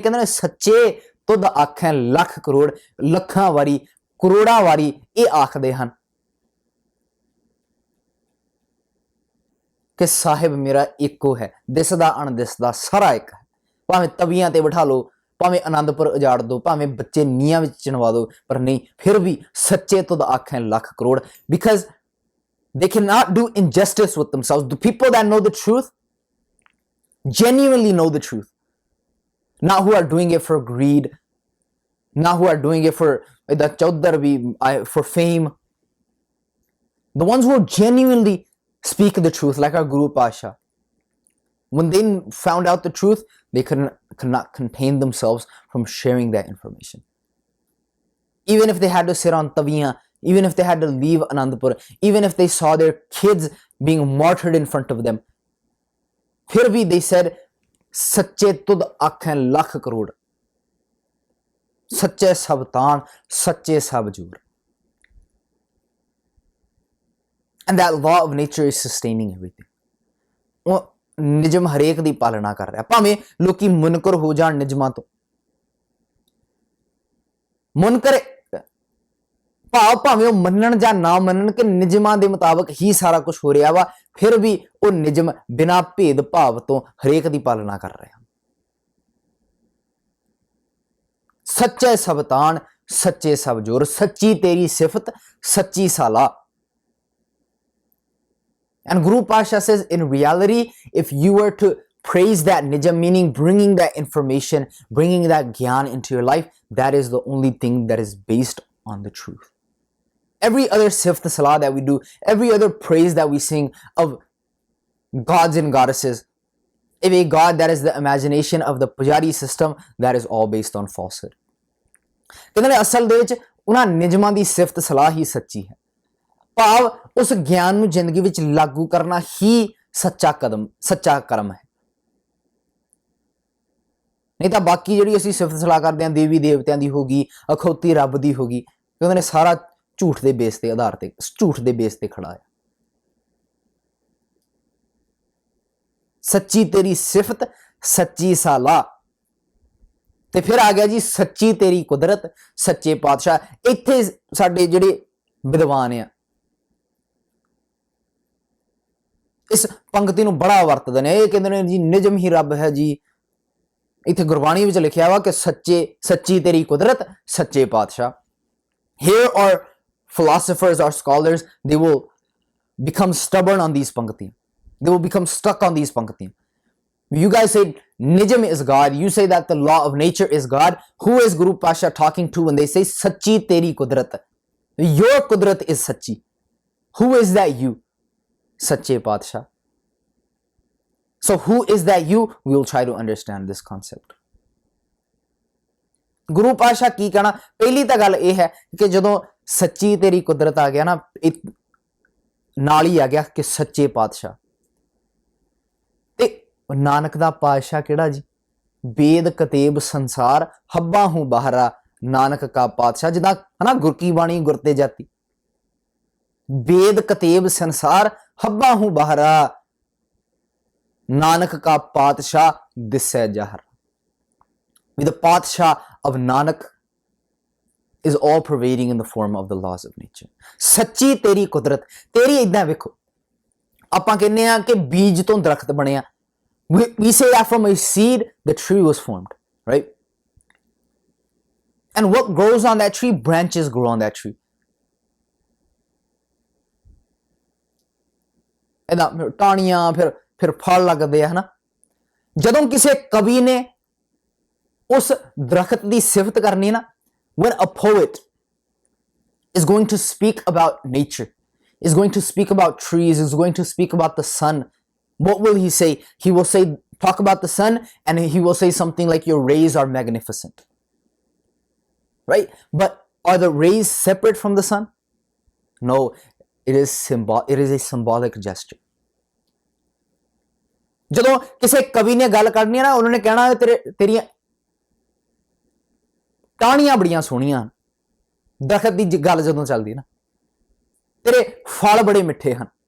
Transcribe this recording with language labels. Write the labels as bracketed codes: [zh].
[pa] ਕਹਿੰਦੇ ਨੇ ਸੱਚੇ ਤੁਧ ਆਖੈ ਲੱਖ ਕਰੋੜ, ਲੱਖਾਂ ਵਾਰੀ ਕਰੋੜਾਂ ਵਾਰੀ ਇਹ ਆਖਦੇ ਹਨ ਕਿ ਸਾਹਿਬ ਮੇਰਾ ਇੱਕੋ ਹੈ, ਦਿਸਦਾ ਅਣਦਿਸਦਾ ਸਾਰਾ ਇੱਕ ਹੈ। ਭਾਵੇਂ ਤਵੀਆਂ ਤੇ ਬਿਠਾ ਲਓ, ਭਾਵੇਂ ਆਨੰਦਪੁਰ ਉਜਾੜ ਦੋ, ਭਾਵੇਂ ਬੱਚੇ ਨੀਹਾਂ ਵਿੱਚ ਚਿਣਵਾ ਦੋ, ਪਰ ਨਹੀਂ, ਫਿਰ ਵੀ ਸੱਚੇ ਤੁਧ ਆਖੈ lakh crore. [en] Because they cannot do injustice with themselves. The people that know the truth genuinely know the truth. not who are doing it for greed, not who are doing it for the chaudhar bhi, for fame. The ones who genuinely speak the truth, like our Guru Pasha. When they found out the truth, they could not contain themselves from sharing that information. Even if they had to sit on taviyan, even if they had to leave Anandapur, even if they saw their kids being martyred in front of them, [pa] phir bhi [en] they said, [pa] Sache tud akhain lakh crore, Sache sab taan, Sache sab joor. [en] And that law of nature is sustaining everything. [pa] ਉਹ ਨਿਯਮ ਹਰੇਕ ਦੀ ਪਾਲਣਾ ਕਰ ਰਿਹਾ, ਭਾਵੇਂ ਲੋਕੀ ਮੁਨਕਰ ਹੋ ਜਾਣ ਨਿਯਮਾਂ ਤੋਂ। ਮੁਨਕਰ ਭਾਵ ਭਾਵੇਂ ਉਹ ਮੰਨਣ ਜਾਂ ਨਾ ਮੰਨਣ ਕਿ ਨਿਯਮਾਂ ਦੇ ਮੁਤਾਬਕ ਹੀ ਸਾਰਾ ਕੁਝ ਹੋ ਰਿਹਾ ਵਾ, ਫਿਰ ਵੀ ਉਹ ਨਿਯਮ ਬਿਨਾਂ ਭੇਦ ਭਾਵ ਤੋਂ ਹਰੇਕ ਦੀ ਪਾਲਣਾ ਕਰ ਰਿਹਾ। ਸੱਚੇ ਸਬਤਾਨ, ਸੱਚੇ ਸਬ ਜੋਰ, ਸੱਚੀ ਤੇਰੀ ਸਿਫਤ, ਸੱਚੀ ਸਾਲਾ। [en] And Guru Pasha says, in reality, if you were to praise that nijam, meaning bringing that information, bringing that gyan into your life, that is the only thing that is based on the truth. Every other sift salah that we do, every other praise that we sing of gods and goddesses, if a god that is the imagination of the pujari system, that is all based on falsehood. [pa] ਕਹਿੰਦੇ ਅਸਲ ਦੇ ਵਿੱਚ ਉਹਨਾਂ ਨਿਯਮਾਂ ਦੀ ਸਿਫਤ ਸਲਾਹ ਹੀ ਸੱਚੀ ਹੈ, ਭਾਵ ਉਸ ਗਿਆਨ ਨੂੰ ਜ਼ਿੰਦਗੀ ਵਿੱਚ ਲਾਗੂ ਕਰਨਾ ਹੀ ਸੱਚਾ ਕਰਮ ਹੈ। ਨਹੀਂ ਤਾਂ ਬਾਕੀ ਜਿਹੜੀ ਅਸੀਂ ਸਿਫਤ ਸਲਾਹ ਕਰਦੇ ਹਾਂ ਦੇਵੀ ਦੇਵਤਿਆਂ ਦੀ ਹੋਗੀ, ਅਖੌਤੀ ਰੱਬ ਦੀ ਹੋਗੀ, ਕਹਿੰਦੇ ਨੇ ਸਾਰਾ ਝੂਠ ਦੇ ਬੇਸ ਤੇ ਆਧਾਰ ਤੇ, ਝੂਠ ਦੇ ਬੇਸ ਤੇ ਖੜਾ ਹੈ। ਸੱਚੀ ਤੇਰੀ ਸਿਫਤ, ਸੱਚੀ ਸਾਲਾ। ਤੇ ਫਿਰ ਆ ਗਿਆ ਜੀ ਸੱਚੀ ਤੇਰੀ ਕੁਦਰਤ, ਸੱਚੇ ਪਾਤਸ਼ਾਹ। ਇੱਥੇ ਸਾਡੇ ਜਿਹੜੇ ਵਿਦਵਾਨ ਆ ਇਸ ਪੰਕਤੀ ਨੂੰ ਬੜਾ ਵਰਤਦੇ ਨੇ, ਇਹ ਕਹਿੰਦੇ ਨੇ ਜੀ ਨਿਜਮ ਹੀ ਰੱਬ ਹੈ ਜੀ। ਇੱਥੇ ਗੁਰਬਾਣੀ ਵਿੱਚ ਲਿਖਿਆ ਵਾ ਕਿ ਸੱਚੀ ਤੇਰੀ ਕੁਦਰਤ, ਸੱਚੇ ਪਾਤਸ਼ਾਹ। [en] Here are philosophers or scholars, they will become stubborn on these pankti. They will become stuck on these pankti. You guys say nijam is God, you say that the law of nature is God. Who is Guru Pasha talking to when they say [pa] sachi teri kudrat? [en] Your kudrat is sachi. Who is that you? Sache Padshah. So who is that you? We will try to understand this concept. [pa] ਗੁਰੂ ਪਾਤਸ਼ਾਹ ਕੀ ਕਹਿਣਾ? ਪਹਿਲੀ ਤਾਂ ਗੱਲ ਇਹ ਹੈ ਕਿ ਜਦੋਂ ਸੱਚੀ ਤੇਰੀ ਕੁਦਰਤ ਆ ਗਿਆ ਨਾ, ਨਾਲ ਹੀ ਆ ਗਿਆ ਕਿ ਸੱਚੇ ਪਾਤਸ਼ਾਹ। ਤੇ ਨਾਨਕ ਦਾ ਪਾਤਸ਼ਾਹ ਕਿਹੜਾ ਜੀ? ਵੇਦ ਕਤੇਬ ਸੰਸਾਰ ਹੱਬਾ ਹੂੰ ਬਾਹਰਾ, ਨਾਨਕ ਕਾ ਪਾਤਸ਼ਾਹ। ਜਿੱਦਾਂ ਹਨਾ ਗੁਰ ਕੀ ਬਾਣੀ ਗੁਰ ਤੇ ਜਾਤੀ, ਵੇਦ ਕਤੇਬ ਸੰਸਾਰ ਹੱਬਾ ਹੂੰ ਬਾਹਰਾ, ਨਾਨਕ ਕਾ ਪਾਤਸ਼ਾਹ ਦਿਸੈ ਜ਼ਾਹਰ। [en] The Padshah of Nanak is all pervading in the form of the laws of nature. [pa] ਸੱਚੀ ਤੇਰੀ ਕੁਦਰਤ। ਤੇਰੀ ਇਦਾਂ ਵੇਖੋ, ਆਪਾਂ ਕਹਿੰਦੇ ਆ ਕਿ ਬੀਜ ਤੋਂ ਦਰਖਤ ਬਣਿਆ। [en] We say that from a seed the tree was formed, right? And what grows on that tree? Branches grow on that tree. [pa] ਇਹਦਾ ਟਾਹਣੀਆਂ ਫਿਰ ਫਲ ਲੱਗਦੇ ਆ ਹਨਾ। ਜਦੋਂ ਕਿਸੇ ਕਵੀ ਨੇ ਉਸ ਦਰਖਤ ਦੀ ਸਿਫਤ ਕਰਨੀ ਨਾ, [en] when a poet is going to speak about nature, is going to speak about trees, is going to speak about the sun, what will he say? He will say, talk about the sun, and he will say something like, your rays are magnificent, right? But are the rays separate from the sun? No, it is a symbolic gesture. [pa] ਜਦੋਂ ਕਿਸੇ ਕਵੀ ਨੇ ਗੱਲ ਕਰਨੀ ਹੈ ਨਾ, ਉਹਨਾਂ ਨੇ ਕਹਿਣਾ ਤੇਰੀਆਂ ਟਾਹਣੀਆਂ ਬੜੀਆਂ ਸੋਹਣੀਆਂ, ਦਰਖਤ ਦੀ ਗੱਲ ਜਦੋਂ ਚੱਲਦੀ ਨਾ, ਤੇਰੇ ਫਲ ਬੜੇ ਮਿੱਠੇ ਹਨ।